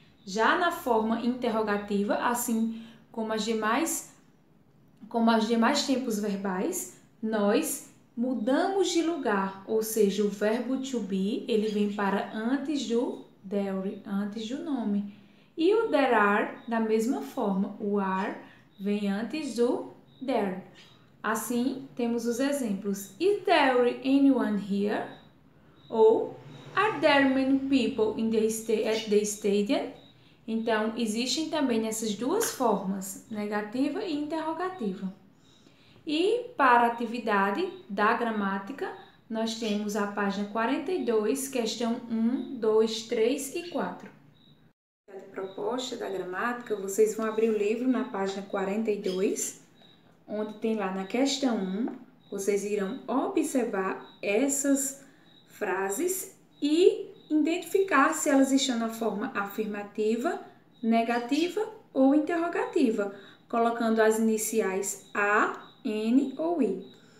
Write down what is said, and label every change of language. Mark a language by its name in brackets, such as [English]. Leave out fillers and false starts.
[Portuguese] Já na forma interrogativa, assim como as demais tempos verbais, nós mudamos de lugar, ou seja, o verbo to be, ele vem para antes do there, antes do nome. E o there are, da mesma forma, o are vem antes do there. Assim, temos os exemplos. [English] Is there anyone here? Ou are there many people at the stadium? [Portuguese] Então, existem também essas duas formas, negativa e interrogativa. E para a atividade da gramática, nós temos a página 42, questão 1, 2, 3 e 4. A proposta da gramática, vocês vão abrir o livro na página 42, onde tem lá na questão 1, vocês irão observar essas frases e identificar se elas estão na forma afirmativa, negativa ou interrogativa, colocando as iniciais A, N ou I.